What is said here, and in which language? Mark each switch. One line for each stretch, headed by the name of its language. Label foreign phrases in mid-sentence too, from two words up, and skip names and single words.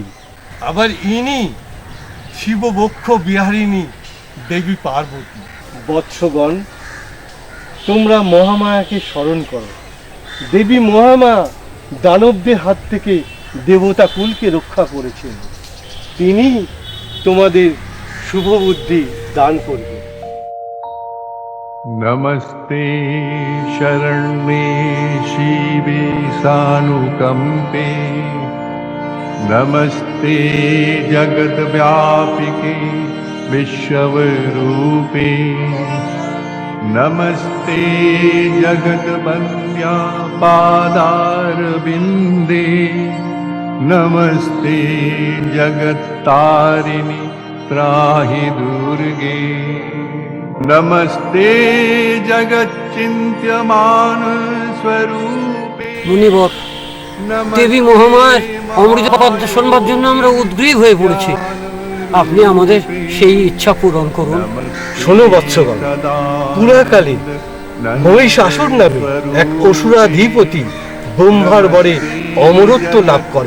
Bangla: আবার ইনি শিববক্ষ বিহারিণী দেবী পার্বতী। বৎসগণ, তোমরা মহামায়াকে স্মরণ করো। দেবী মহামায়া দানবদের হাত থেকে দেবতা কুলকে রক্ষা করেছেন। তিনি তোমাদের শুভ বুদ্ধি দান করবে।
Sanskrit: नमस्ते शरण्ये शिवे सानुकंपे नमस्ते जगद्व्यापिके विश्वरूपे नमस्ते जगद्वन्द्या पादारविन्दे नमस्ते जगत्तारिणि त्राहि दुर्गे नमस्ते जगच्चिन्त्यमान स्वरूपे।
Bangla: মুনিবর, দেবী মহামায়ার অমৃত পদ্ম শোনবার জন্য আমরা উদ্গ্রীব হয়ে পড়েছি। আপনি আমাদের সেই ইচ্ছা পূরণ করুন। শোনো বৎসগণ, পুরাকালে মহিষাসুর নামে এক অসুরাধিপতি ব্রহ্মার বরে অমরত্ব লাভ করেন।